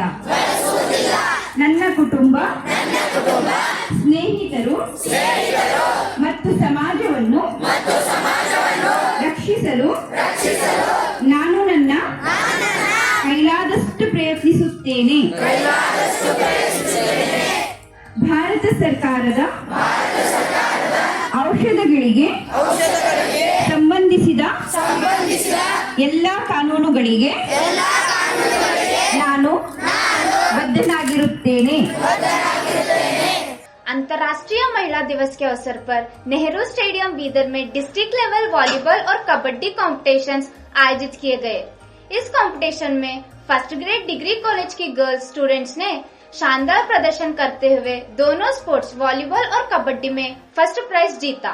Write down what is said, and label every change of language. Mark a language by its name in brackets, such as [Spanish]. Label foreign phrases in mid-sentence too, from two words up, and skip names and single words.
[Kannada] ನನ್ನ ಕುಟುಂಬ, ಸ್ನೇಹಿತರು ಮತ್ತು ಸಮಾಜವನ್ನು ರಕ್ಷಿಸಲು ನಾನು ನನ್ನ ಕೈಲಾದಷ್ಟು ಪ್ರಯತ್ನಿಸುತ್ತೇನೆ. ಭಾರತ ಸರ್ಕಾರದ ಔಷಧಗಳಿಗೆ ಸಂಬಂಧಿಸಿದ ಎಲ್ಲಾ ಕಾನೂನುಗಳಿಗೆ ನಾನು बद्धनागिरुत्तेने। [Hindi] अंतर्राष्ट्रीय महिला दिवस के अवसर पर नेहरू स्टेडियम बीदर में [English] district level volleyball [Hindi] और कबड्डी कॉम्पिटिशन्स आयोजित किए गए। इस कंपटीशन में [English] first grade degree college [Hindi] की [English] girls students [Hindi] ने शानदार प्रदर्शन करते हुए दोनों [English] sports volleyball [Hindi] और कबड्डी में [English] first prize [Hindi] जीता।